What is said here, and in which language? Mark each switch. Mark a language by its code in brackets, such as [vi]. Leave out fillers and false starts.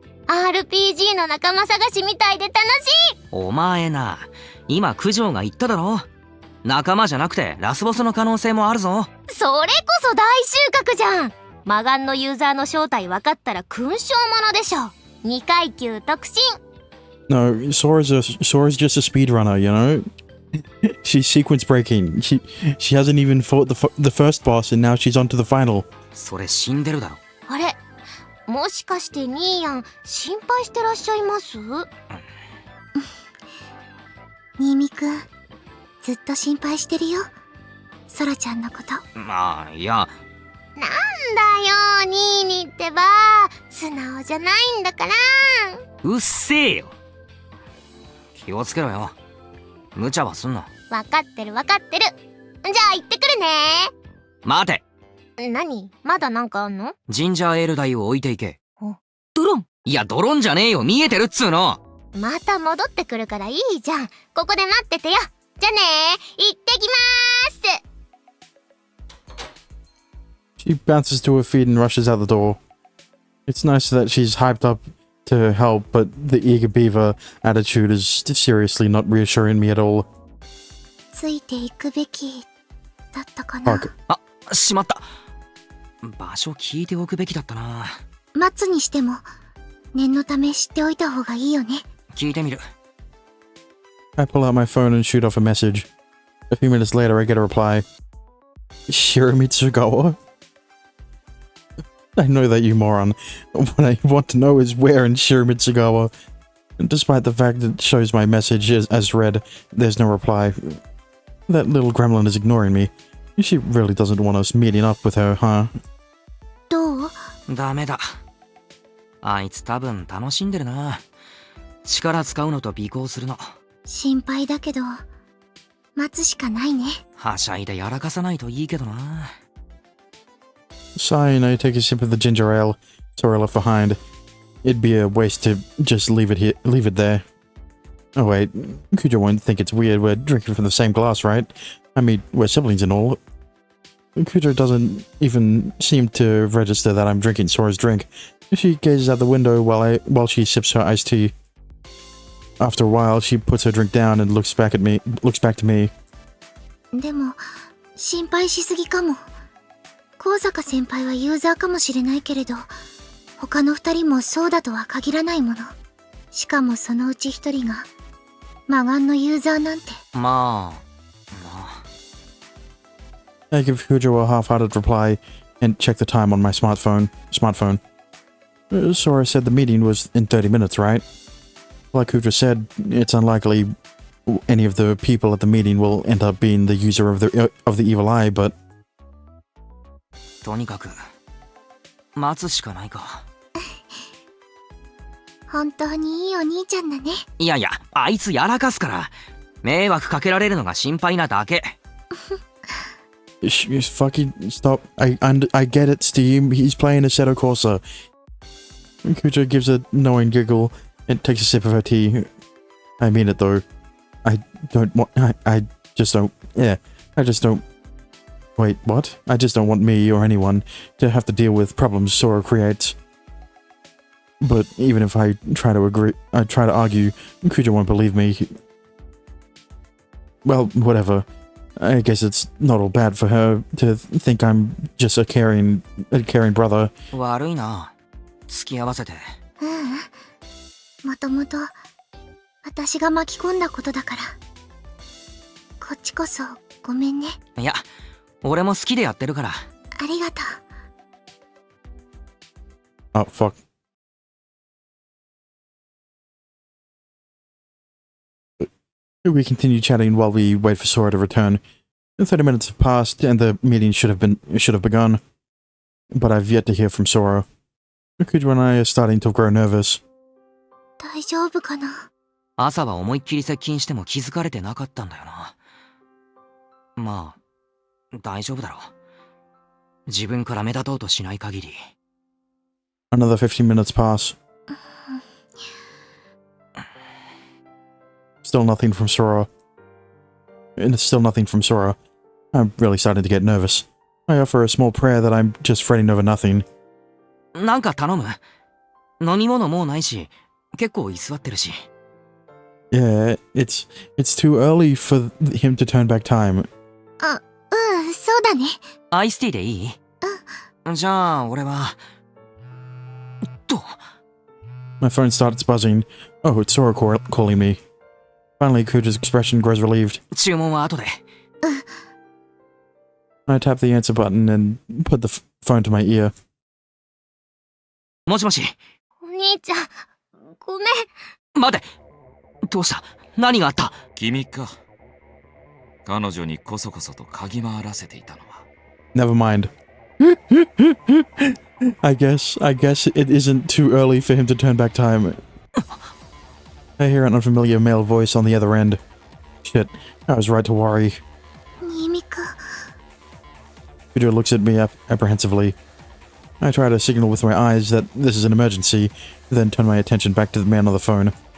[ja] RPG の仲間探しみたいで楽しい。お前な、今九条が言っただろ。仲間じゃなくてラスボスの可能性もあるぞ。それこそ大収穫じゃん。魔眼のユーザーの正体分かったら勲章ものでしょ。 2階級特進。 [en] No, Sora's just a speedrunner, you know? She's sequence breaking. She hasn't even fought the first boss and now she's on to the final. [ja] それ死んでるだろ。あれ、もしかしてニーヤン心配してらっしゃいます？新見くん、ずっと心配してるよ、ソラちゃんのこと。まあいや。なんだよ、ニーニってば素直じゃないんだから。うっせえよ。気をつけろよ。無茶はすんな。分かってる。じゃあ行ってくるね。待て。何？まだなんかあんの？ジンジャーエール台を置いていけ。ドロン。いやドロンじゃねえよ、見えてるっつうの。また戻ってくるからいいじゃん。ここで待っててよ。じゃねー、行ってきまーす。 [en] She bounces to her feet and rushes out the door. It's nice that she's hyped up to help, but the eager beaver attitude is seriously not reassuring me at all. [ja] ついていくべきだったかな。 [en] Fuck. [ja] あ、しまった。場所聞いておくべきだったな。待つにしても念のため知っておいた方がいいよね。聞いてみる。 [en] I pull out my phone and shoot off a message. A few minutes later, I get a reply. Shiramitsugawa? I know that, you moron. What I want to know is where in Shiramitsugawa. Despite the fact that it shows my message as read, there's no reply. That little gremlin is ignoring me. She really doesn't want us meeting up with her, huh? [ja] どう？ダメだ。あいつ多分楽しんでるな。力使うのと尾行するの。心配だけど待つしかないね。はしゃいでやらかさないといいけどな。 [en] Sighing, I take a sip of the ginger ale Sora left behind. It'd be a waste to just leave it there. Oh wait, Kujo won't think it's weird we're drinking from the same glass, right? I mean, we're siblings and all. Kujo doesn't even seem to register that I'm drinking Sora's drink. She gazes out the window while she sips her iced tea. After a while, she puts her drink down and looks back to me. [ja] でも心配しすぎかも。高坂先輩はユーザーかもしれないけれど、他の二人もそうだとは限らないもの。しかもそのうち一人が魔眼のユーザーなんて。まあ。 [en] I give Kujo a half-hearted reply and checked the time on my smartphone. Sora said the meeting was in 30 minutes, right? Like Kudra said, it's unlikely any of the people at the meeting will end up being the user of the evil eye, but [ja] とにかく待つしかないか。本当にいいお兄ちゃんだね。いやいや、あいつやらかすから迷惑かけられるのが心配なだけ。 [en] fucking stop. I get it, Steam. He's playing Assetto Corsa. Kuja gives a knowing giggle and takes a sip of her tea. I mean it though. I don't want. I just don't. Yeah. I just don't. Wait, what? I just don't want me or anyone to have to deal with problems Sora creates. But even if I try to argue, Kuja won't believe me. Well, whatever. I guess it's not all bad for her to think I'm just a caring brother. [ja] 悪いな。付き合わせて。もともと私が巻き込んだことだから。こっちこそごめんね。いや、俺も好きでやってるから。ありがとう。 [en] Oh, fuck. We continue chatting while we wait for Sora to return. 30 minutes have passed and the meeting should have begun. But I've yet to hear from Sora. Kuja and I are starting to grow nervous. [ja] 大丈夫かな。朝は思いっきり接近しても気づかれてなかったんだよな。まあ、大丈夫だろう。自分から目立とうとしない限り。 [en] Another 15 minutes pass. Still nothing from Sora. And it's still nothing from Sora. I'm really starting to get nervous. I offer a small prayer that I'm just fretting over nothing. [ja] なんか頼む。飲み物もうないし、結構居座ってるし。 [en] Yeah, it's too early for him to turn back time. [ja] そうだね。アイスティーでいい？じゃあ、俺は。 [en] My phone starts buzzing. Oh, it's Sora calling me. Finally, Kuja's expression grows relieved. [ja] 注文は後で。 [en] I tap the answer button and put the phone to my ear. [ja] もしもし。お兄ちゃん、ごめん。待て。どうした？何があった？君か。彼女にこそこそと嗅ぎ回らせていたのは。 [en] Never mind. I guess it isn't too early for him to turn back time. I hear an unfamiliar male voice on the other end. Shit, I was right to worry. [ja] 新見か。 [en] Kuja looks at me apprehensively. I try to signal with my eyes that this is an emergency, then turn my attention back to the man on the phone.